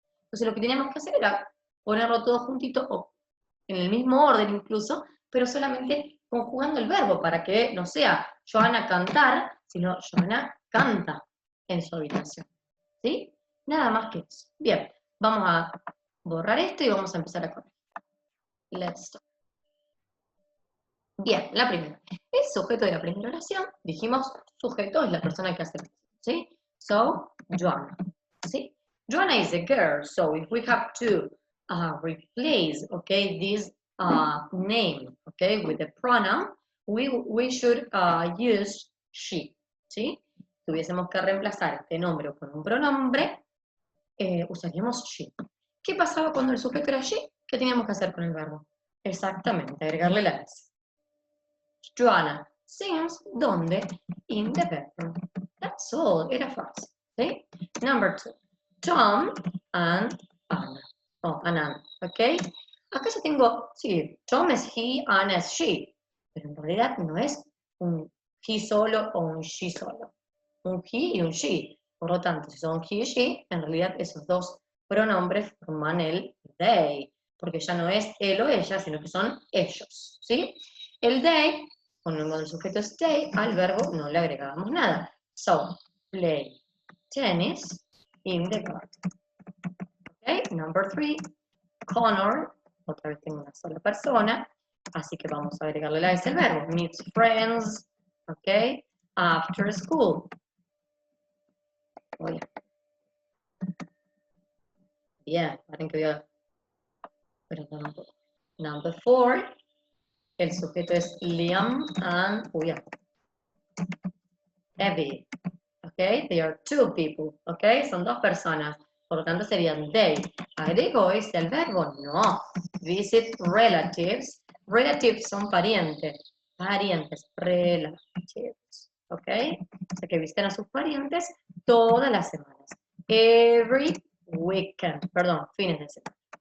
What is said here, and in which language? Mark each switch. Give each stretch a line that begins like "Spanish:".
Spanish: Entonces lo que teníamos que hacer era ponerlo todo juntito o en el mismo orden incluso, pero solamente conjugando el verbo para que no sea Joana cantar, sino Joana canta en su habitación. ¿Sí? Nada más que eso. Bien, vamos a borrar esto y vamos a empezar a corregir.
English: Let's start.
Spanish: Bien, la primera. El sujeto de la primera oración, dijimos, sujeto es la persona que hace, ¿sí?
English: So, Joanna,
Spanish: ¿sí?
English: Joanna is a girl, so if we have to replace, okay, this name, okay, with the pronoun, we should use she,
Spanish: ¿sí? Tuviésemos que reemplazar este nombre con un pronombre, usaríamos she. ¿Qué pasaba cuando el sujeto era she? ¿Qué teníamos que hacer con el verbo? Exactamente, agregarle la S.
English: Joanna sings,
Spanish: ¿dónde?
English: In the bedroom. That's all,
Spanish: era fácil, ¿sí?
English: Number 2, Tom and Anna. Oh, Anna, ¿ok?
Spanish: Acá ya tengo, sí, Tom es he, Anna es she, pero en realidad no es un he solo o un she solo. Un he y un she. Por lo tanto, si son he y she, en realidad esos dos pronombres forman el they, porque ya no es él o ella, sino que son ellos, ¿sí? El they, cuando el sujeto es they, al verbo no le agregábamos nada.
English: So, play tennis in the garden. Okay, number 3,
Spanish: Connor, otra vez tengo una sola persona, así que vamos a agregarle la S al verbo.
English: Meets friends, ok, after school.
Spanish: Oye. Bien, paren que voy a...
English: Number 4,
Spanish: el sujeto es Liam and Evie.
English: Ok, they are 2 people, ok,
Spanish: son 2 personas. Por lo tanto serían they. ¿Agrego este al verbo? No.
English: Visit relatives.
Spanish: Relatives son parientes. Parientes, relatives. ¿Ok? O sea que visitan a sus parientes todas las semanas.
English: Every weekend.
Spanish: Perdón, fines de semana.